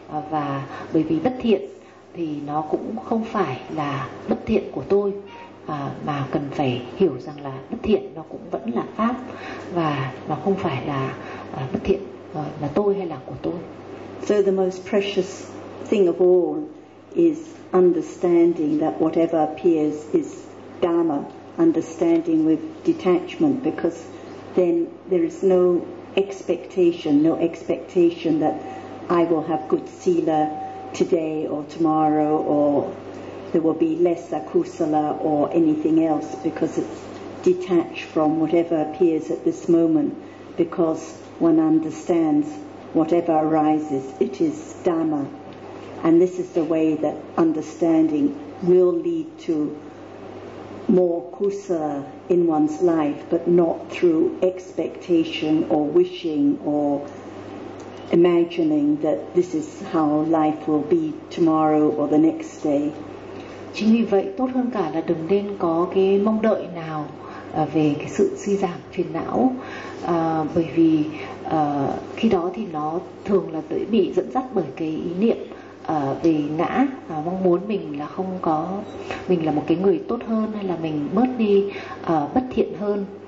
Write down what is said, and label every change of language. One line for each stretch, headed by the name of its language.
Vietnamese: Và bởi vì bất thiện thì nó cũng không phải là bất thiện của tôi, mà cần phải hiểu rằng là bất thiện nó cũng vẫn là pháp, và nó không phải là bất thiện là tôi hay là của tôi.
English: So the most precious thing of all is understanding that whatever appears is dhamma, understanding with detachment, because then there is no expectation that I will have good sila today or tomorrow, or there will be less akusala or anything else, because it's detached from whatever appears at this moment, because one understands whatever arises, it is dhamma. And this is the way that understanding will lead to more kusala in one's life, but not through expectation or wishing or imagining that this is how life will be tomorrow or the next day.
Vietnamese: Chính vì vậy tốt hơn cả là đừng nên có cái mong đợi nào về cái sự suy giảm phiền não, bởi vì khi đó thì nó thường là bị dẫn dắt bởi cái ý niệm về ngã, mong muốn mình là không có, mình là một cái người tốt hơn, hay là mình bớt đi bất thiện hơn.